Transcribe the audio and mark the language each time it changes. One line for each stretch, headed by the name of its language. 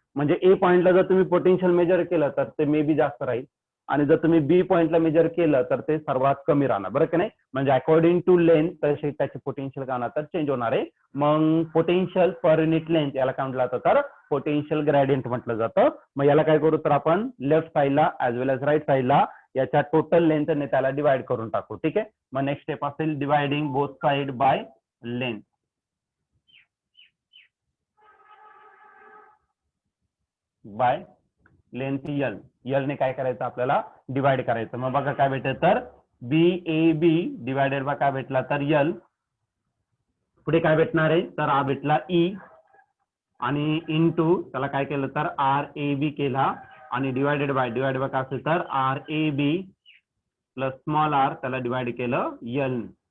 Marathi: म्हणजे ए पॉइंटला जर तुम्ही पोटेन्शियल मेजर केलं तर ते मे बी जास्त राहील आणि जर तुम्ही बी पॉइंटला मेजर केलं तर ते सर्वात कमी राहणार, बरं की नाही. म्हणजे अकॉर्डिंग टू लेंथ तसे त्याचे पोटेन्शियल काय होणार तर चेंज होणार आहे. मग पोटेन्शियल पर युनिट लेंथ याला काय म्हटलं जातं तर पोटेन्शियल ग्रेडियंट म्हटलं जातं. मग याला काय करू तर आपण लेफ्ट साईडला ऍज वेल एज राईट साईडला याच्या टोटल लेंथने त्याला डिवाइड करून टाकू. ठीक आहे.
English: मग next step असेल dividing both side by length.
Marathi: By length L ने काय करायचं आपल्याला डिवाइड करायचं. मग बघा काय भेटेल तर BAB डिवायडेड बाय काय भेटला तर यल. पुढे काय भेटणार आहे तर हा भेटला E आणि इनटू त्याला काय केलं तर RAB केला आणि डिवायडेड बाय काय असेल तर RAB प्लस स्मॉल r त्याला डिवाइड केलं यल.